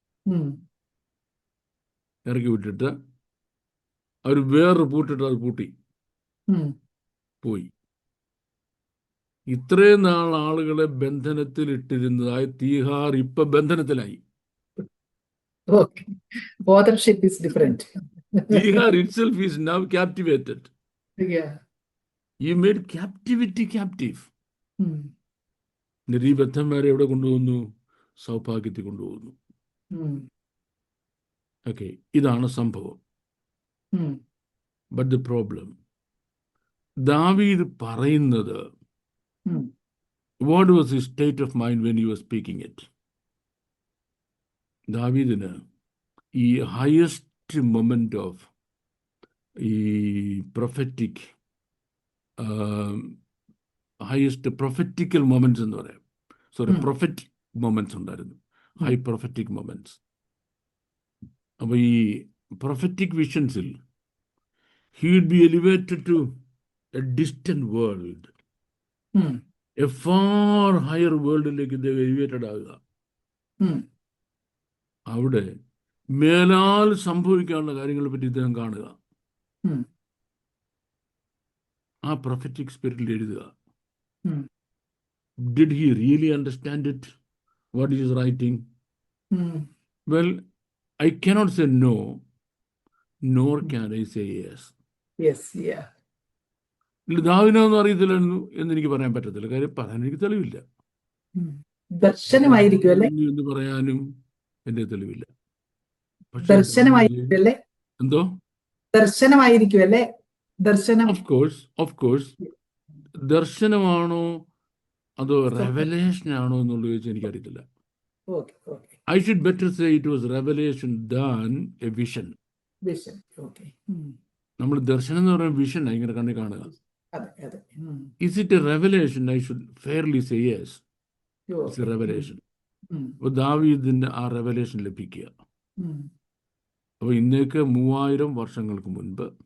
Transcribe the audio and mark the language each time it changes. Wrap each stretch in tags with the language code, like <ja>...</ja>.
<ml>ഉം. ഇറക്കി വിട്ടിട്ട് അവർ വേറൊരു പൂട്ടിട്ട് അത് പൂട്ടി ഉം. പോയി. ഇത്രയും നാൾ ആളുകളെ ബന്ധനത്തിൽ ഇട്ടിരുന്നതായി തീഹാർ ഇപ്പൊ ബന്ധനത്തിലായി.</ml> <en>Okay. Authorship is different. Tihar itself is now captivated. Yeah. You made captivity captive. ഉം.</en> <ml>എന്നിട്ട് ഈ ബദ്ധന്മാരെ എവിടെ കൊണ്ടുപോകുന്നു? സൗഭാഗ്യത്തിൽ കൊണ്ടുപോകുന്നു. ഉം. ഓക്കെ, ഇതാണ് സംഭവം. ഉം.</ml> <en>but the problem,</en> <ml>ദാവീദ് പറയുന്നത് ഉം.</ml> <en>what was his state of mind when he was speaking it?</en> <ml>ദാവീദിന് ഈ ഹയസ്റ്റ് മൊമെന്റ് ഓഫ് ഈ പ്രൊഫറ്റിക് ഹയസ്റ്റ് പ്രൊഫറ്റിക്കൽ മൊമെന്റ്സ് എന്ന് പറയാം. സോറി, പ്രൊഫറ്റിക് മൊമെന്റ്സ് ഉണ്ടായിരുന്നു, ഹൈ പ്രൊഫറ്റിക് മൊമെന്റ്സ്. അപ്പൊ ഈ prophetic വിഷൻസിൽ</ml> <en>he would be elevated to a distant world, ഉം. a far higher</en> <ml>വേൾഡിലേക്ക് ഇദ്ദേഹം എലിവേറ്റഡ് ആകുക. ഉം. അവിടെ മേലാൽ സംഭവിക്കാനുള്ള കാര്യങ്ങളെ പറ്റി ഇദ്ദേഹം കാണുക. ഉം. ആ പ്രൊഫറ്റിക് സ്പിരിറ്റിൽ എഴുതുക. ഉം.</ml> <en>Did he really understand it, what he is writing? ഉം. Well, I cannot say no, nor can I say yes. Yes, yeah.</en> <ml>ദാവീദിനൊന്നും അറിയത്തില്ലായിരുന്നു എന്ന് എനിക്ക് പറയാൻ പറ്റത്തില്ല. കാര്യം പറയാൻ എനിക്ക് തെളിവില്ല. ഉം. ദർശനമായിരിക്കും അല്ലേ? എന്ന് പറയാനും എന്റെ തെളിവില്ല. പക്ഷേ ദർശനമായിരിക്കും അല്ലേ? എന്തോ ദർശനമായിരിക്കും അല്ലേ? ദർശനം. ഓഫ് കോഴ്സ് ദർശനമാണോ അതോ റെവലേഷൻ ആണോ എന്നുള്ളത് ചോദിച്ചാൽ എനിക്കറിയത്തില്ല.</ml> <en>Okay, okay. I should better say it was revelation than a vision. Vision. Okay. ഉം.</en> <ml>നമ്മൾ ദർശനം എന്ന് പറയുന്ന വിഷൻ ഇങ്ങനെ കണ്ണി കാണുക. അതെ, അതെ. ഉം.</ml> <en>Is it a revelation? I should fairly say yes. It's a Okay. revelation. ഉം.</en> <ml>അപ്പോൾ ദാവീദിന് ആ റെവലേഷൻ ലഭിക്കുക. ഉം. അപ്പോൾ ഇന്നേക്ക് 3000 വർഷങ്ങൾക്ക് മുൻപ്</ml>